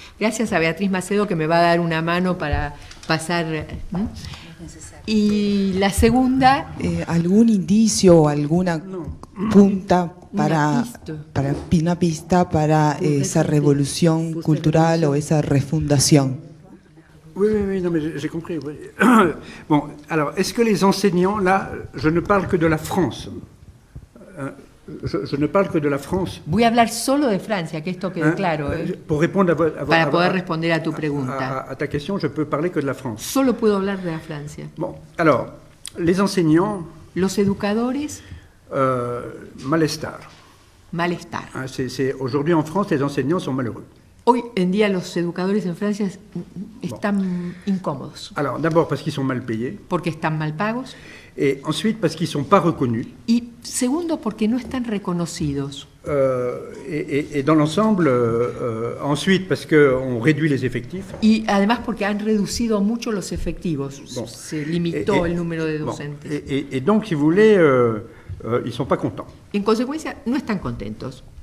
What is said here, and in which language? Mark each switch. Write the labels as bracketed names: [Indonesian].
[Spanish] Gracias a Beatriz Macedo, que me va a dar una mano para pasar. Y la segunda... ¿Algún indicio o alguna punta para una pista para esa revolución cultural o esa refundación? [French] Oui, non, mais j'ai compris. Oui. Bon, alors, est-ce que les enseignants, là, je ne parle que de la France. Je ne parle que de la France. [Spanish] Voy a hablar solo de Francia, que esto quede claro. [French] Pour répondre [Spanish] para poder responder a tu pregunta. [French] À ta question, je peux parler que de la France. [Spanish] Solo puedo hablar de la Francia. [French] Bon, alors, les enseignants... [Spanish] Los educadores... malestar. Malestar. [French] Aujourd'hui, en France, les enseignants sont malheureux. [Spanish] Hoy en día los educadores en Francia están incómodos. [French] Alors, d'abord parce qu'ils sont mal payés. [Spanish] Porque están mal pagos. [French] Et ensuite parce qu'ils ne sont pas reconnus. [Spanish] Y segundo, porque no están reconocidos. [French] Et dans l'ensemble, ensuite parce qu'on réduit les effectifs. [Spanish] Y además porque han reducido mucho los efectivos. Bon. Se limitó el número de docentes. [French] Bon. Et donc, si vous voulez, ils ne sont pas contents. [Spanish] En consecuencia, no están contentos.